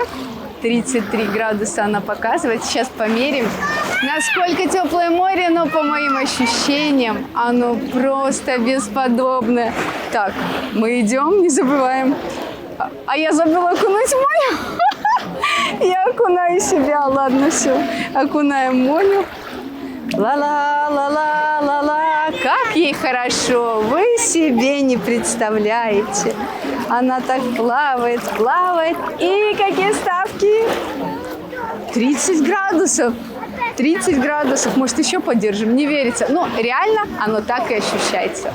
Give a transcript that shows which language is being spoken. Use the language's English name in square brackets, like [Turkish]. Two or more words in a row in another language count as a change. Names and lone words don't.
[Russian] 33 градуса она показывает. Сейчас померим, насколько теплое море, но по моим ощущениям оно просто бесподобное. Так, мы идем, не забываем. А я забыла окунуть Моню. Я окунаю себя. Ладно, все. Окунаем Моню. Ла-ла-ла-ла-ла-ла, как ей хорошо, вы себе не представляете. Она так плавает, плавает. И какие ставки? 30 градусов. 30 градусов. Может, еще поддержим, не верится. Но реально оно так и ощущается.